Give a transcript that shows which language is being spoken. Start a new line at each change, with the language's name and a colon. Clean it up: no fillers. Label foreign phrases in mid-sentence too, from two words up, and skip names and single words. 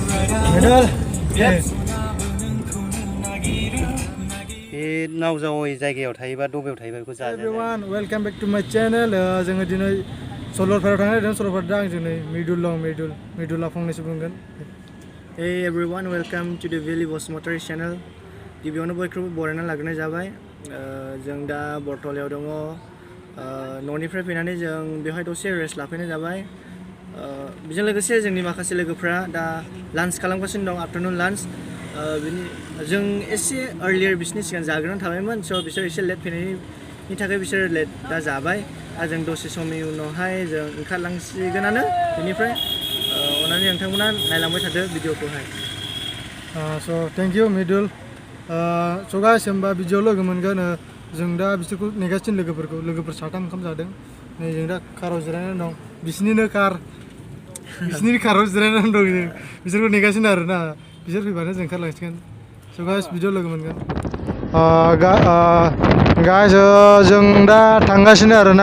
Bodo: Middle. बे नाव जावै जायगायाव थायोबा दबेयाव थायोबा बेखौ जाजाया।
English: Everyone, welcome back to my channel.
Bodo: जोङो दिनै सलरपारायाव थांनो नागिरदों। सलरपारा दा आं जोंनि मिडुला फंनैसो बुंगोन।
English: Hey everyone, welcome to the Valley Bosmotary channel.
Bodo: गिबियावनो बयखौबो बरायना लाग्रोनाय जाबाय। जों दा बरथलायाव दङ। न'निफ्राय फैनानै जों बेवहाय दसे रेस्ट लाफैनाय जाबाय। बेजों लोगोसे जोंनि माखासे लोगोफ्रा दा लान्च खालामगासिनो दं,
English: afternoon lunch.
Bodo: जों एसे अर्लियर बिसोरनि सिगां जाग्रोनानै थाबायमोन, स' बिसोर एसे लेट फैनायनि थाखाय बिसोर लेट दा जाबाय। जों दसे समनि उनावहाय जों ओंखारलांसिगोनानो बेनिफ्राय अननानै नोंथांमोना नायलांबाय थादो भिडिअखौहाय।
English: So thank you मिडुल। so guys
Bodo: होमबा भिडिअआव लोगो मोनगोन। जों दा बिसोरखौ नेगासिनो लोगोफोर साथाम ओंखाम जादों। नै जों दा काराव जिरायनानै दं। बिसिनिनो काराव जिरायनानै दं। बिसोरखौ नेगासिनो आरोना। बिसोर फैबानो जों ओंखारलांसिगोन।
English: so guys
Bodo: भिडिअआव लोगो मोनगोन। गाइस जों दा थांगासिनो आरोना।